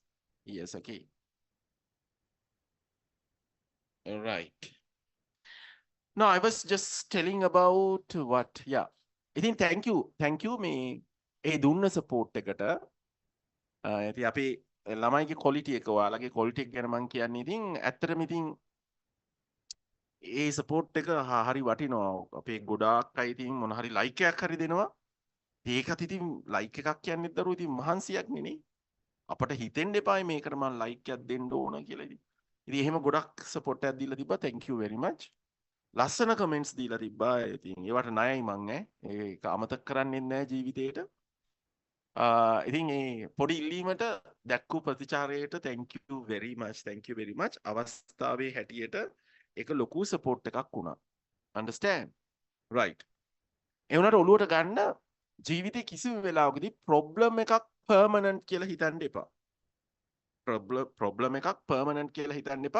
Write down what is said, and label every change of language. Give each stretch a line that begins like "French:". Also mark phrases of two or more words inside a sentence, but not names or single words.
English: Yes, okay. All right. No, I was just telling about what.
Sinhala: Yeah. ඉතින්
English: thank you. Thank you
Sinhala: මේ ඒ දුන්න support එකට. ඉතින් අපි ළමයිගේ quality එක ඔයාලගේ quality එක ගැන මම කියන්නේ ඉතින් ඇත්තටම ඉතින් ඒ support එක හරි වටිනවා. අපේ ගොඩාක් අය ඉතින් මොන හරි like එකක් හරි දෙනවා. ඒකත් ඉතින් like එකක් කියන්නේ දරුවෝ ඉතින් මහන්සියක් නේ. අපට හිතෙන්න එපායි මේකට මම like එකක් දෙන්න ඕන කියලා ඉතින්. ඉතින් එහෙම ගොඩක් support එකක් දීලා තිබ්බා.
English: Thank you very much.
Sinhala: ලස්සන කමෙන්ට්ස් දීලා තිබ්බා. ඉතින් ඒවට ණයයි මං ඒක අමතක කරන්නේ නැහැ ජීවිතේට. ඉතින් මේ පොඩි ඉල්ලීමට දැක්කු ප්‍රතිචාරයට
English: thank you very much.
Sinhala: අවස්ථාවේ හැටියට ඒක ලොකු support එකක් වුණා.
English: Understand? Right.
Sinhala: ඒ වුණාට ඔළුවට ගන්න ජීවිතේ කිසිම වෙලාවකදී problem එකක් permanent කියලා හිතන්න එපා. problem එකක් permanent කියලා හිතන්න එපා.